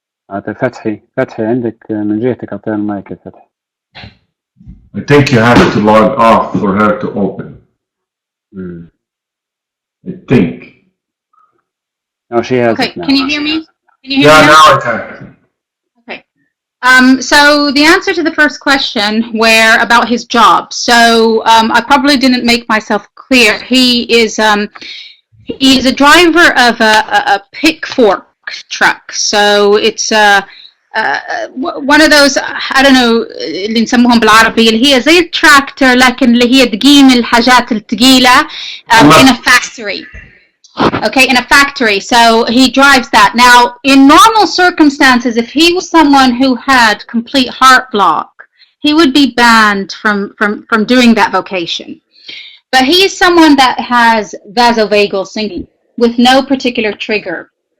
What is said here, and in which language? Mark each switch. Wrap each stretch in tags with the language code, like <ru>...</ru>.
<ar>أعطي فتحي عندك من جهتك أعطيها المايك يا فتحي.</ar> <en>I think you have to log off for her to open. I think. No, she has Okay, it now. can you hear me? Can you hear Yeah, me now I can. Okay. So the answer to the first question, about his job. So I probably didn't make myself clear. He's a driver of a pick fork truck. So it's one of those, I don't know</en> <ar>اللي نسموهم بالعربي اللي هي زي التراكتور لكن اللي هي تقيم الحاجات الثقيلة</ar> <en>in a factory. Okay, in a factory. So he drives that. Now, in normal circumstances, if he was someone who had complete heart block, he would be banned from doing that vocation. But he is someone that has vasovagal singing with no particular trigger.</en>